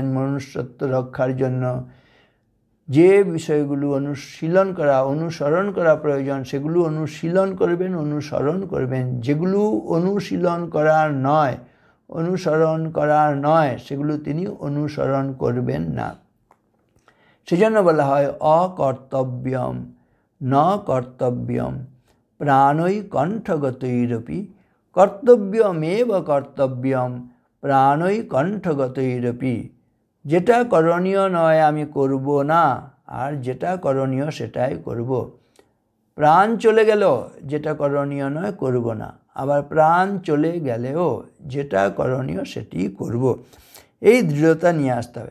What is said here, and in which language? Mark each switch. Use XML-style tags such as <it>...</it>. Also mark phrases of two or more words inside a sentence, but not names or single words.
<bn>মনুষ্যত্ব রক্ষার জন্য যে বিষয়গুলো অনুশীলন করা, অনুসরণ করা প্রয়োজন, সেগুলো অনুশীলন করবেন, অনুসরণ করবেন। যেগুলো অনুশীলন করার নয়, অনুসরণ করার নয়, সেগুলো তিনি অনুসরণ করবেন না। সেজন্য বলা হয়</bn> <sa>অকর্তব্যম ন কর্তব্যম প্রাণৈ কণ্ঠগতৈরপি, কর্তব্যমেব কর্তব্যম প্রাণৈ কণ্ঠগতৈরপি।</sa> <bn>যেটা করণীয় নয় আমি করব না, আর যেটা করণীয় সেটাই করব। প্রাণ চলে গেল, যেটা করণীয় নয় করব না, আবার প্রাণ চলে গেলেও যেটা করণীয় সেটি করব। এই দৃঢ়তা নিয়ে আসতে হবে।</bn>